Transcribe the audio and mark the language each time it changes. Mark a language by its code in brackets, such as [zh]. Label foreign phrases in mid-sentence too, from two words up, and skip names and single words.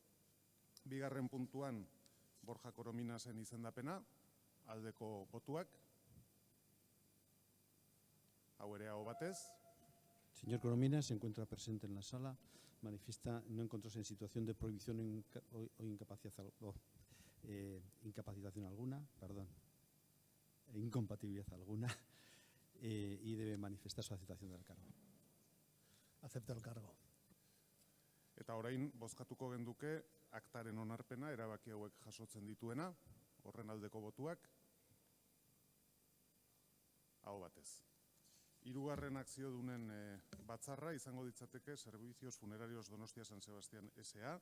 [eu] 2. puntuan Borja Corominasen izendapena, aldeko botuak, hau ere hau batez. [es] Señor Corominas se encuentra presente en la sala, manifiesta no encontrarse en situación de prohibición o incapacitación alguna, incompatibilidad alguna, y debe manifestar su aceptación del cargo. Acepto el cargo. [eu] Eta orain bozkatuko genduke aktaren onarpena erabaki hauek jasotzen dituena, horren aldeko botuak, hau batez. 3. akziodunen batzarra izango ditzateke Servicios Funerarios Donostia San Sebastián S.A.